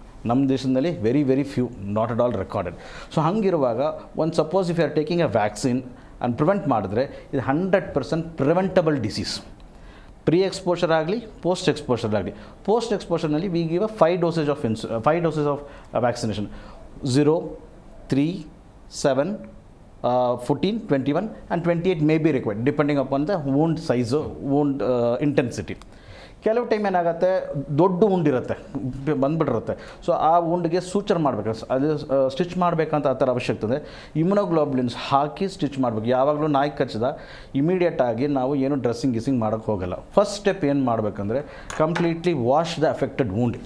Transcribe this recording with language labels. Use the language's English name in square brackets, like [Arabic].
[Kannada] ನಮ್ಮ ದೇಶದಲ್ಲಿ [English] Very few, not at all recorded. [Kannada] So ಹಂಗಿರುವಾಗ ಒಂದು suppose [English] if you are taking a vaccine and prevent [Kannada] ಮಾಡಿದ್ರೆ ಇದು 100% preventable disease. Pre exposure ಆಗಲಿ, post exposure ಆಗಲಿ. Post ಎಕ್ಸ್ಪೋಷರ್ನಲ್ಲಿ [English] We give 5 dosage of vaccination. 0, 3, 7, 14, 21 and 28 may be required depending upon the wound size, wound intensity. [Kannada] ಕೆಲವು time ಏನಾಗುತ್ತೆ, ದೊಡ್ಡ wound ಇರುತ್ತೆ, ಬಂದುಬಿಟ್ಟಿರುತ್ತೆ. So ಆ woundಗೆ suture ಮಾಡಬೇಕು, ಅದು ಸ್ಟಿಚ್ ಮಾಡಬೇಕಂತ ಆ ಥರ ಅವಶ್ಯಕತೆ ಇದೆ. ಇಮ್ಯುನೋಗ್ಲೋಬುಲಿನ್ಸ್ ಹಾಕಿ ಸ್ಟಿಚ್ ಮಾಡಬೇಕು. ಯಾವಾಗಲೂ ನಾಯಿ ಕಚ್ಚಿದ ಇಮಿಡಿಯೇಟಾಗಿ ನಾವು ಏನು ಡ್ರೆಸ್ಸಿಂಗ್ ಮಾಡೋಕ್ಕೆ ಹೋಗಲ್ಲ. ಫಸ್ಟ್ ಸ್ಟೆಪ್ ಏನು ಮಾಡಬೇಕಂದ್ರೆ completely [English] Wash the affected wound.